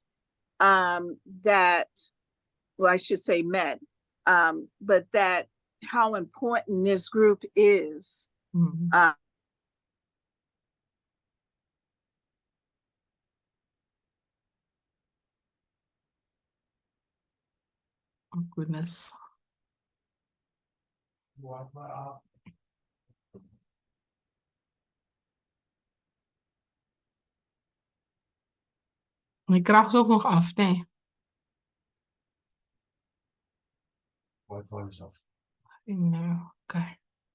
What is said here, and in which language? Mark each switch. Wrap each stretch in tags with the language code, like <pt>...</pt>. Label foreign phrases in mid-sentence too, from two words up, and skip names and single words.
<en>That, well, I should say met, but that how important this group is. Mm-hmm. Oh, goodness.</en> <af>My krag is ook nog af, nee.</af> <en>Wi-Fi is off. No, okay.</en>